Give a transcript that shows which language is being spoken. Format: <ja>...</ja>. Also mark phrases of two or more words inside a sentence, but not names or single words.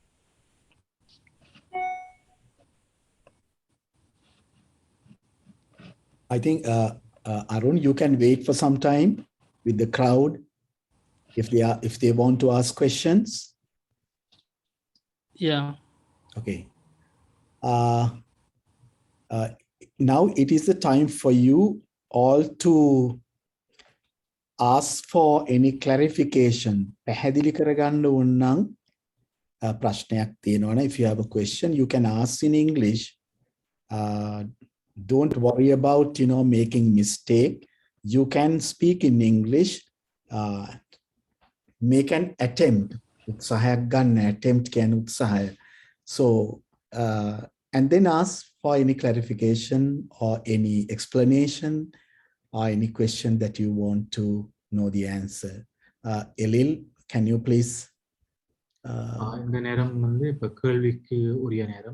<en>I think, Arun, you can wait for some time with the crowd if they want to ask questions. Yeah. Okay. Now it is the time for you all to ask for any clarification.</en> <si>පැහැදිලි කරගන්න ඕන නම් ප්‍රශ්නයක් තියෙනවනේ.</si> <en>If you have a question, you can ask in English. Don't worry about making mistake. You can speak in English. Make an attempt.</en> <si>උත්සාහයක් ගන්න. Attempt කියන උත්සාහය.</si> <en>So and then ask for any clarification or any explanation or any question that you want to know the answer. Elil, can you please?</en> <ta>இந்த நேரம் வந்து இப்ப கேள்விக்கு உரிய நேரம்.</ta>